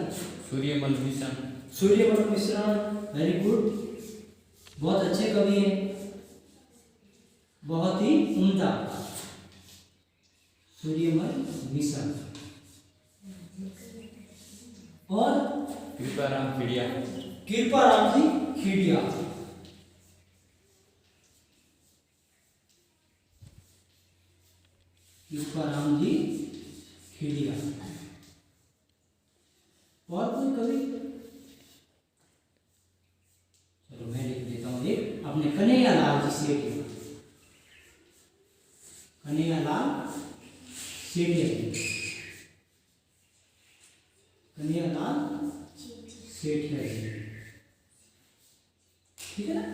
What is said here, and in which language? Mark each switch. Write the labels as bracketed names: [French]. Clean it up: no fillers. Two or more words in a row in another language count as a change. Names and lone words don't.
[Hindi] सूर्यमल मिश्र। सूर्यमल मिश्र, [English] very good, [Hindi] बहुत अच्छे कवि हैं, बहुत ही उम्दा सूर्यमल मिशन। और कृपाराम खिड़िया। कृपाराम जी खीडिया। कृपाराम जी खीडिया। और कोई कवि? चलो मैं लिख देता हूँ एक, अपने कन्हैयालाल जी सेठिया। कन्हैयालाल सेठिया। कन्हैयालाल सेठिया जी, ठीक है ना।